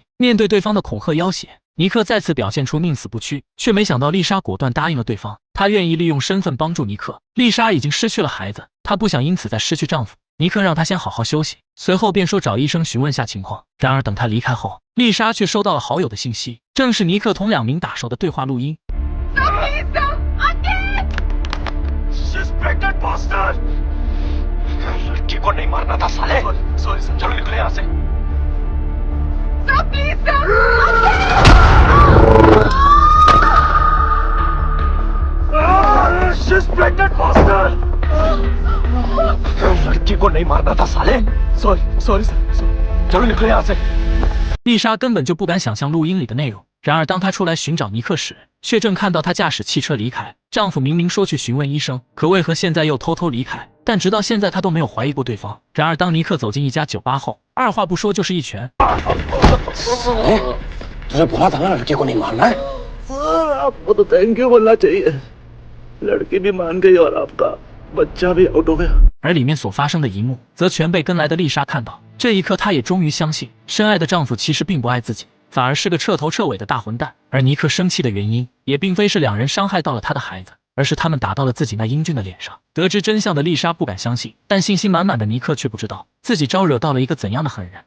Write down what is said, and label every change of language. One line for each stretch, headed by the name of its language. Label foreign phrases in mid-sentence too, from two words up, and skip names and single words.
Chinese: 面对对方的恐吓要挟，尼克再次表现出宁死不屈，却没想到丽莎果断答应了对方，她愿意利用身份帮助尼克。丽莎已经失去了孩子，她不想因此再失去丈夫。尼克让她先好好休息，随后便说找医生询问下情况。然而等他离开后，丽莎却收到了好友的信息，正是尼克同2名打手的对话录音。
Hindi: लड़की को नहीं मारना था साले।
English: sorry sir,
Hindi: चलो निकले यहाँ से। लड़की को नहीं मारना था साले।
English: sorry sorry sir,
Hindi: चलो निकले यहाँ से。
Chinese: 丽莎根本就不敢想象录音里的内容。然而当她出来寻找尼克时，却正看到他驾驶汽车离开。丈夫明明说去询问医生，可为何现在又偷偷离开？但直到现在她都没有怀疑过对方。然而当尼克走进一家酒吧后，二话不说就是一拳。
Hindi: तुझे बोला था ना लड़की को नहीं मारना है। सर आपको तो
English: thank you
Hindi: बोलना चाहिए। लड़की भी मान गई और आपका बच्चा भी आउट हो गया。
Chinese: 而里面所发生的一幕，则全被跟来的丽莎看到。这一刻，她也终于相信，深爱的丈夫其实并不爱自己，反而是个彻头彻尾的大混蛋。而尼克生气的原因，也并非是2人伤害到了他的孩子， 而是他们打到了自己那英俊的脸上。得知真相的丽莎不敢相信，但信心满满的尼克却不知道自己招惹到了一个怎样的狠人。